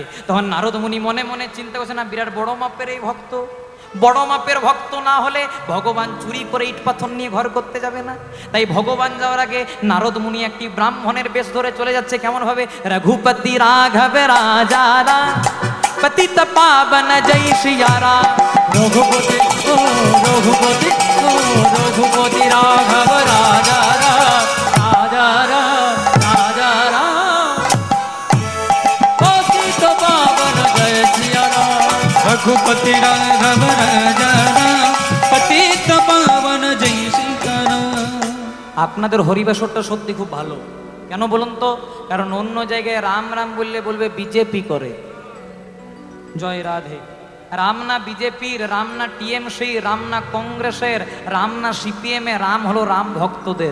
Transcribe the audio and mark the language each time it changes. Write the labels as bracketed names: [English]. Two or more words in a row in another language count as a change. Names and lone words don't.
[Bangla] তখন নারদ মুনি মনে মনে চিন্তা করছে, না বিরাট বড় মাপের এই ভক্ত, বড় মাপের ভক্ত না হলে ভগবান চুরি করে ইট পাথর নিয়ে ঘর করতে যাবে না। তাই ভগবান যাওয়ার আগে নারদ মুনি একটি ব্রাহ্মণের বেশ ধরে চলে যাচ্ছে। কেমন ভাবে? [Hindi] रघुपति राघव राजारा, पतित पावन जय सिया राम। रघुपति ओ रघुपति ओ रघुपति राघव राजा राम राजा राम राजा राम पतित पावन जय सिया राम रघुपति राघव राजा राम पतित पावन जय सीताराम। [Bangla] আপনাদের হরিবাসরটা সত্যি খুব ভালো। কেন বলুন তো? কারণ অন্য জায়গায় রাম রাম বললে বলবে বিজেপি করে। জয় রাধে। রাম না বিজেপির, রাম না টিএমসি, রাম না কংগ্রেসের, রাম না সিপিএম এর, রাম হলো রাম ভক্তদের।